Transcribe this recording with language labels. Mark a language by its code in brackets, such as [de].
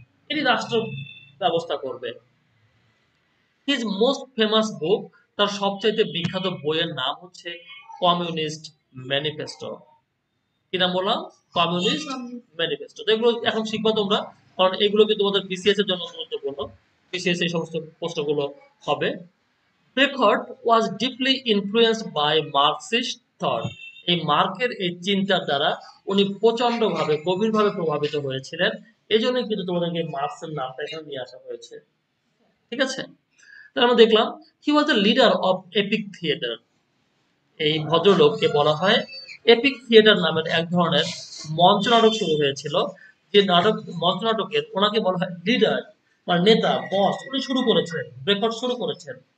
[bn] এটি রাষ্ট্র ব্যবস্থা করবে। হিজ মোস্ট ফেমাস বুক, তার সবচাইতে বিখ্যাত বইয়ের নাম হচ্ছে কমিউনিস্ট ম্যানিফেস্টো। কি নাম বললাম? Communist manifesto. তো এগুলো এখন শিখবা তোমরা, কারণ এগুলো কিন্তু তোমাদের বিসিএস এর জন্য গুরুত্বপূর্ণ। বিসিএস এই সমস্ত প্রশ্নগুলো হবে। [en] Beckett was deeply influenced by Marxist thought. [bn] এই মার্কের এই চিন্তার দ্বারা উনি প্রচন্ডভাবে গভীরভাবে প্রভাবিত হয়েছিলেন। এই জন্যই কিন্তু তোমাদেরকে মার্কসের নামটা এখানে নিয়ে আসা হয়েছে, ঠিক আছে? তাহলে আমরা দেখলাম হি was the leader of epic theatre. এই ভদ্রলোককে বলা হয় এপিক থিয়েটার নামের এক ধরনের মঞ্চ নাটক শুরু হয়েছিল, যে নাটক মঞ্চ নাটকের ওনাকে বলা হয় লিডার বা নেতা, বস, উনি শুরু করেছেন, রেকর্ড শুরু করেছেন।